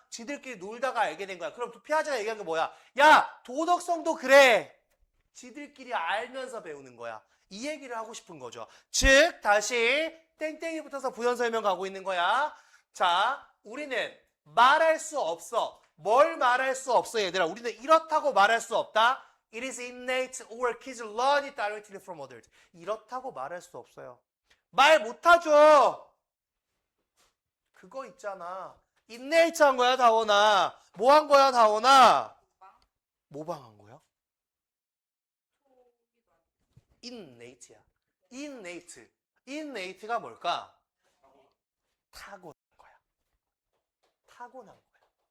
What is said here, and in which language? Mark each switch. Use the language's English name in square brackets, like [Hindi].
[Korean] 지들끼리 놀다가 알게 된 거야. 그럼 피아제가 얘기한 게 뭐야? 야, 도덕성도 그래. 지들끼리 알면서 배우는 거야. 이 얘기를 하고 싶은 거죠. 즉, 다시 땡땡이 붙어서 부연 설명 가고 있는 거야. 자, 우리는 말할 수 없어. 뭘 말할 수 없어, 얘들아? 우리는 이렇다고 말할 수 없다. [English] It is innate or kids learn it directly from others. [Korean] 이렇다고 말할 수 없어요. 말 못하죠. 그거 있잖아. innate 한 거야, 다원아. 뭐 한 거야, 다원아? 모방한 거야? innate야. innate. innate가 뭘까? 타고난 거야. 타고난 거야.